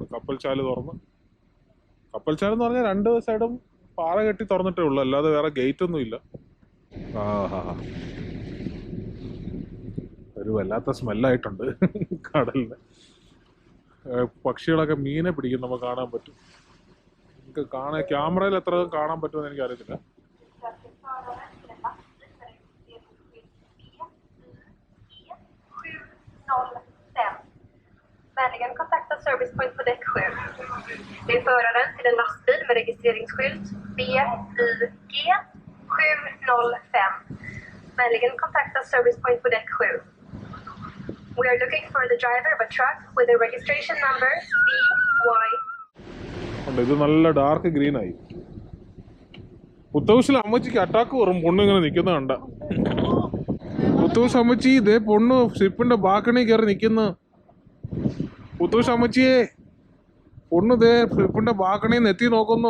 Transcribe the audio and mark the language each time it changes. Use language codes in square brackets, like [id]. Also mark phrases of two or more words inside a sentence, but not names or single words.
[ml] കപ്പൽശാല തുറന്ന്, കപ്പൽശാല എന്ന് പറഞ്ഞാൽ രണ്ട് സൈഡും പാറ കെട്ടി തുറന്നിട്ടേ ഉള്ളു, അല്ലാതെ വേറെ ഗേറ്റ് ഒന്നും ഇല്ല. ഒരു വല്ലാത്ത സ്മെല്ലായിട്ടുണ്ട് കടലിന്. പക്ഷികളൊക്കെ മീനെ പിടിക്കും, നമുക്ക് കാണാൻ പറ്റും. നമുക്ക് ക്യാമറയിൽ എത്ര കാണാൻ പറ്റുമെന്ന് എനിക്ക് അറിയത്തില്ല. [sv] Vänligen kontakta Service Point på däck 7. Det är föraren till en lastbil med registreringsskylt BYG 705. Vänligen kontakta Service Point på däck 7. [en] We are looking for the driver of a truck with a registration number BY. [ml] ഇത് നല്ല [en] dark green [ml] ആയി. പുത്തൂസിൽ അമ്മച്ചിക്ക് അറ്റാക്ക് വരും. പൊണ്ണ് ഇങ്ങനെ നിൽക്കുന്ന കണ്ട. പുത്തൂസ് അമ്മച്ചി ഇതേ പൊണ്ണ് ഷിപ്പിന്റെ ബാക്കണി കയറി നിൽക്കുന്നു. പുത്തൂസ് അമ്മച്ചിയെ, പൊണ്ണ് ഇതേ ഷിപ്പിന്റെ ബാക്കണി എത്തി നോക്കുന്നു.